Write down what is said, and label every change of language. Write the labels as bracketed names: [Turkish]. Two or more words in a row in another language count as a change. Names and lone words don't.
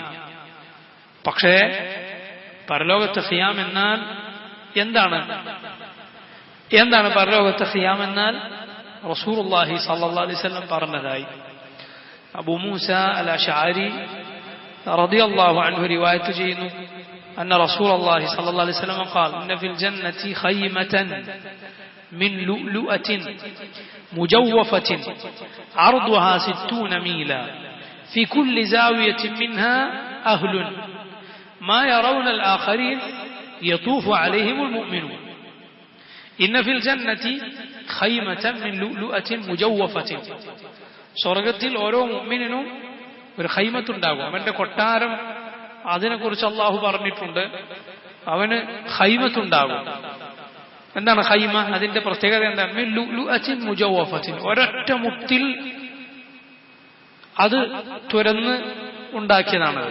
[Malayalam] പക്ഷേ പരലോകത്ത് ഖിയാം എന്നാൽ എന്താണ് പരലോകത്ത് ഖിയാം എന്നാൽ? [Arabic] رسول الله صلى الله عليه وسلم [Malayalam] പറഞ്ഞതായി അബൂ മൂസ അൽ അശ്അരി [Arabic] رضي الله عنه [Malayalam] റിവായത്ത് ചെയ്യുന്നു. [Arabic] أن رسول الله صلى الله عليه وسلم قال إن في الجنة خيمة من لؤلؤة مجوفة عرضها 60 ميلا في كل زاوية منها أهل ما يرون الآخرين يطوف عليهم المؤمنون إن في الجنة خيمة من لؤلؤة مجوفة. [Malayalam] സ്വർഗ്ഗത്തിൽ ഓരോ മുഅ്മിനിനും ഒരു ഖൈമത്ത് ഉണ്ടാകും. അവന്റെ കൊട്ടാരം, അതിനെക്കുറിച്ച് അള്ളാഹു പറഞ്ഞിട്ടുണ്ട്. അവന് ഖൈമത്തുണ്ടാകും. എന്താണ് ഖൈമ? അതിന്റെ പ്രത്യേകത എന്താണ്? [Arabic] من لؤلؤة مجوفة. [Malayalam] ഒരൊറ്റ മുത്തിൽ അത് തുരന്ന് ഉണ്ടാക്കിയതാണത്.